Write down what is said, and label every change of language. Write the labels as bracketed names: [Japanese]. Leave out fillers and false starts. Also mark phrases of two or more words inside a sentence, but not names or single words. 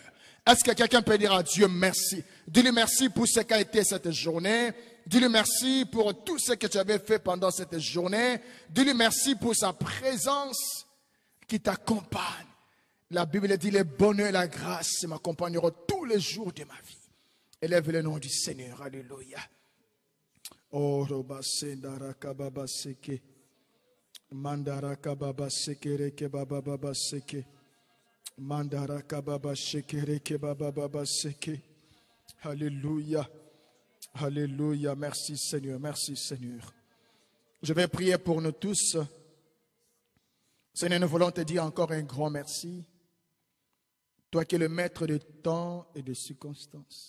[French] Est-ce que quelqu'un peut dire à Dieu merci? Dis-lui merci pour ce qu'a été cette journée. Dis-lui merci pour tout ce que tu avais fait pendant cette journée. Dis-lui merci pour sa présence qui t'accompagne. La Bible dit, le bonheur et la grâce m'accompagneront tous les jours de ma vie. Élève le nom du Seigneur. Alléluia. Oh, Mandara kababa sekere ke baba baba seke. Mandara kababa sekere ke baba baba seke. Alléluia. Alléluia. Merci Seigneur. Merci Seigneur. Je vais prier pour nous tous. Seigneur, nous voulons te dire encore un grand merci. Toi qui es le maître de temps et de circonstances.